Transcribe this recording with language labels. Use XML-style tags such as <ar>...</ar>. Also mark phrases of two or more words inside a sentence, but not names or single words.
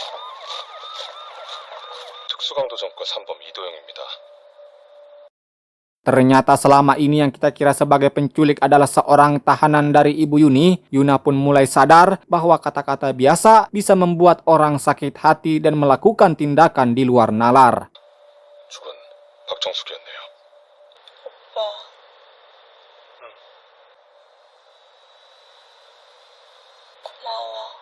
<ko>특수강도 전과 3범 이도영입니다.</ko> <id>Ternyata selama ini yang kita kira sebagai penculik adalah seorang tahanan dari Ibu Yuni. Yuna pun mulai sadar bahwa kata-kata biasa bisa membuat orang sakit hati dan melakukan tindakan di luar nalar.</id> <ko>죽은 박정숙이었네요. 오빠. 고마워.</ko>